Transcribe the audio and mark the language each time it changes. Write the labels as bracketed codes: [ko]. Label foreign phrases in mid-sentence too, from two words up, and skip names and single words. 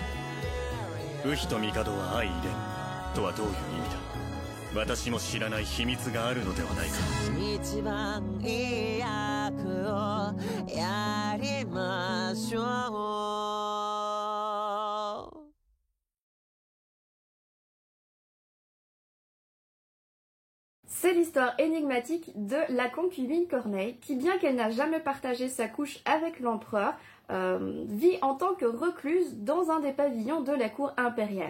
[ja] ウヒと帝は相入れんとはどういう意味だ。私も知らない秘密があるのではないか。一番いい役をやりましょう。 [fr] C'est l'histoire énigmatique de la concubine Corneille, qui bien qu'elle n'a jamais partagé sa couche avec l'empereur, vit en tant que recluse dans un des pavillons de la cour impériale.